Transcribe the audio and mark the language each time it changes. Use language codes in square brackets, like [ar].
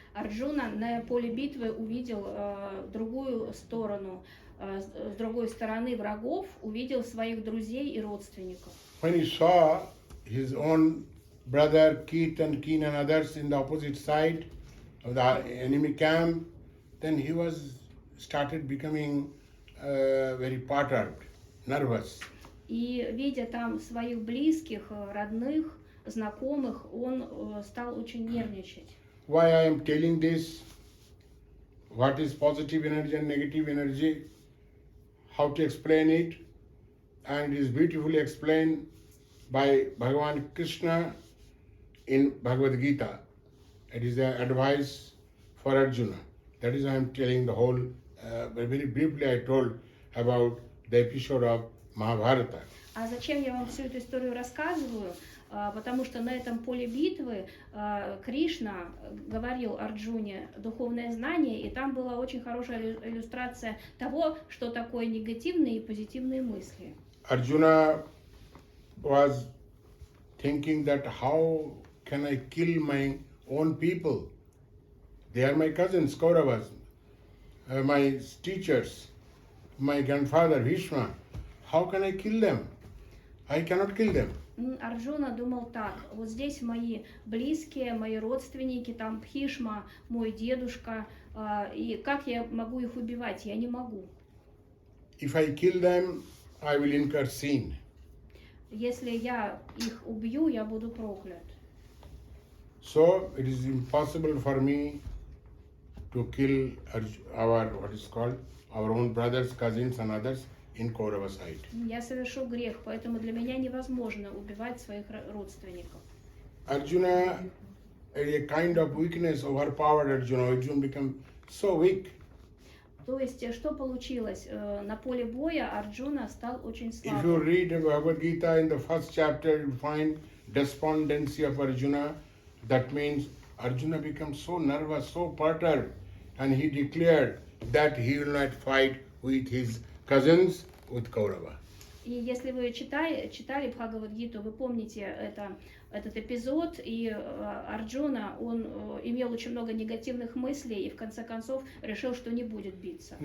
[ru] Арджуна на поле битвы увидел другую сторону, с другой стороны врагов, увидел своих друзей и родственников. [en] When he saw his own brother Keet and Keen and others in the opposite side of the enemy camp, then he started becoming very perturbed, nervous. [ru] И видя там своих близких, родных, знакомых, он стал очень нервничать. [en] Why I am telling this? What is positive energy and negative energy? How to explain it? And it is beautifully explained by Bhagavan Krishna in Bhagavad Gita. It is an advice for Arjuna. That is why I am telling the whole, very briefly I told about the episode of Mahabharata. [ru] А зачем я вам всю эту историю рассказываю? Потому что на этом поле битвы Кришна говорил Арджуне духовное знание, и там была очень хорошая иллюстрация того, что такое негативные и позитивные мысли. [en] Arjuna was thinking that how can I kill my own people? They are my cousins, Kauravas, my teachers, my grandfather Bhishma. How can I kill them? I cannot kill them. [ru] Арджуна думал так: вот здесь мои близкие, мои родственники, там Бхишма, мой дедушка, и как я могу их убивать? Я не могу. [en] If I kill them, I will incur sin. [ru] Если я их убью, я буду проклят. [en] So it is impossible for me to kill our own brothers, cousins and others in Kaurava side. [ru] Я совершу грех, поэтому для меня невозможно убивать своих родственников. [en] Arjuna, a kind of weakness overpowered Arjuna. Arjuna became so weak. [ru] То есть, что получилось? На поле боя Арджуна стал очень [en] If you [ru] слабым. [en] read Bhagavad Gita in the first chapter, you find despondency of Arjuna. That means Arjuna becomes so nervous, so perturbed, and he declared that he will not fight with his cousins, with Kaurava. [ru] И если вы читали Бхагавад-гиту, вы помните этот эпизод, и Арджуна, он имел очень много негативных мыслей, и в конце концов решил, что не будет биться.